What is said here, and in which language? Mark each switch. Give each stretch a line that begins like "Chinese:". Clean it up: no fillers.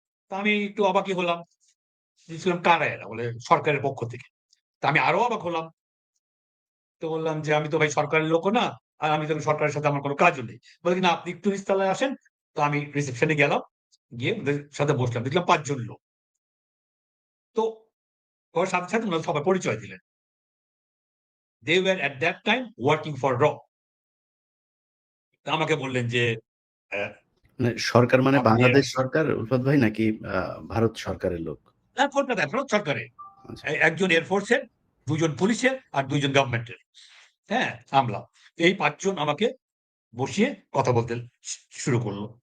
Bangla: তো আমি একটু অবাকই হলাম। বলছিলাম, "কারা এরা?" বলে, "সরকারের পক্ষ থেকে।" তো আমি আরো অবাক হলাম। তো বললাম যে, "আমি তো ভাই সরকারের লোকও না। আর আমি তো সরকারের সাথে আমার কোন কাজও নেই।" বলে কি, "না, আপনি একটু নিচতলায় আসেন।" তো আমি রিসেপশনে গেলাম। গিয়ে ওদের সাথে বসলাম। দেখলাম ৫ জন লোক। তো ওর সাথে, সাথে উনারা সবাই পরিচয় দিলেন।
English: They were at that time working for RAW.
Bangla: তো আমাকে বললেন যে, "অ্যা মানে সরকার মানে আপনি বাংলাদেশ সরকার উলফাত ভাই নাকি ভারত সরকারের লোক? কলকাতায় ভারত সরকারের। আচ্ছা। একজন এয়ারফোর্সের, ২ জন পুলিশের আর ২ জন গভর্নমেন্টের। হ্যাঁ? আমলা। এই ৫ জন আমাকে বসিয়ে কথা বলতে শুরু করল।